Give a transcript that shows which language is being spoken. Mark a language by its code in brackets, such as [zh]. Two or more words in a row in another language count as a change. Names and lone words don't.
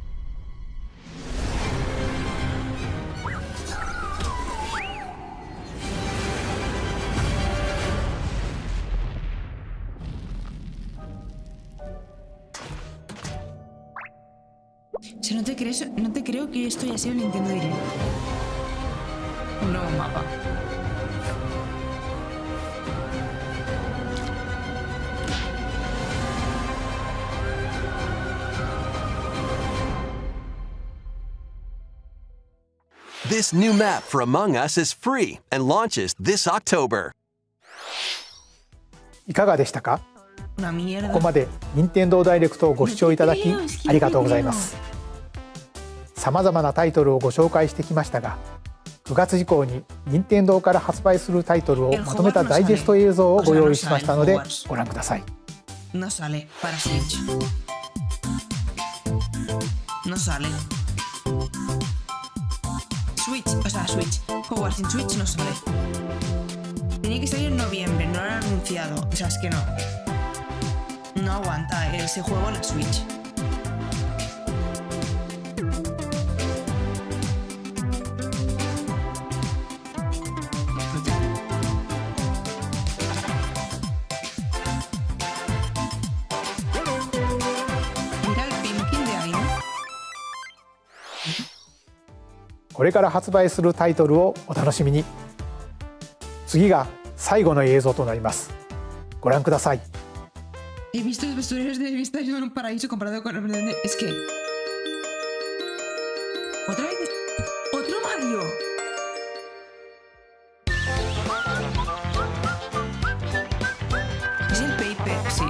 [es] O sea, no te creo que esto ya sea un Nintendo Direct. Un nuevo mapa. [en] This new map for Among Us is free and launches this October. [ja] いかがでしたか？ [es] Una mierda. [ja] ここまで任天堂ダイレクトをご視聴いただきありがとうございます。さまざまなタイトルをご紹介してきましたが、9月以降に任天堂から発売するタイトルをまとめたダイジェスト映像をご用意しましたのでご覧ください。 [es] No sale para Switch. No sale. Switch, o sea, Switch. Hogwarts en Switch no sale. Tenía que salir en noviembre, no lo han anunciado. O sea, es que no. No aguanta ese juego en la Switch. Mira el pinking de ahí, ¿no? [ja] これから発売するタイトルをお楽しみに。次が最後の映像となります。ご覧ください。 [es] He visto los vestuarios de Vista en un paraíso comparado con el de... Es que... ¿Otra vez? ¡Otro Mario! Es el Paper.